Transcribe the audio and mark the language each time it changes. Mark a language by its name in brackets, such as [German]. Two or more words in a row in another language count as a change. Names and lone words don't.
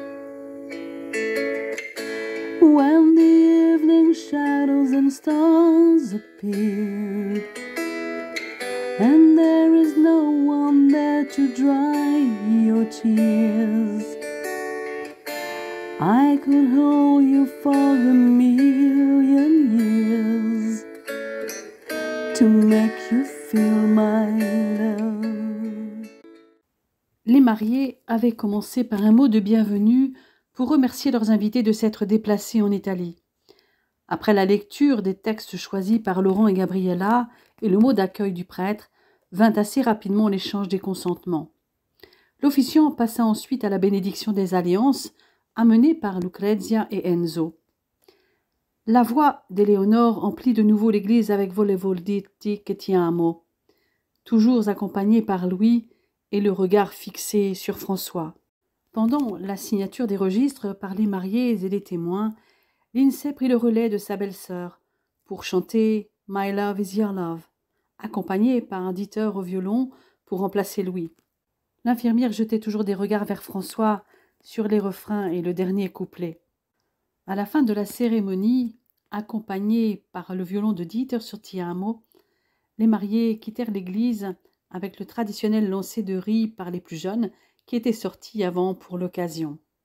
[English] When the evening shadows and stars appear and there is no one there to dry your tears, I could hold you for a million years to make you feel my love. [French] » Les mariés avaient commencé par un mot de bienvenue pour remercier leurs invités de s'être déplacés en Italie. Après la lecture des textes choisis par Laurent et Gabriella et le mot d'accueil du prêtre, Vint assez rapidement l'échange des consentements. L'officiant passa ensuite à la bénédiction des alliances, amenée par Lucrezia et Enzo. La voix d'Éléonore emplit de nouveau l'église avec Volevo dirti che ti amo, toujours accompagnée par Louis et le regard fixé sur François. Pendant la signature des registres par les mariés et les témoins, Lindsay prit le relais de sa belle-sœur pour chanter « My love is your love », accompagnée par un Dieter au violon pour remplacer Louis. L'infirmière jetait toujours des regards vers François sur les refrains et le dernier couplet. À la fin de la cérémonie, accompagnée par le violon de Dieter sur Ti amo, les mariés quittèrent l'église avec le traditionnel lancer de riz par les plus jeunes qui étaient sortis avant pour l'occasion.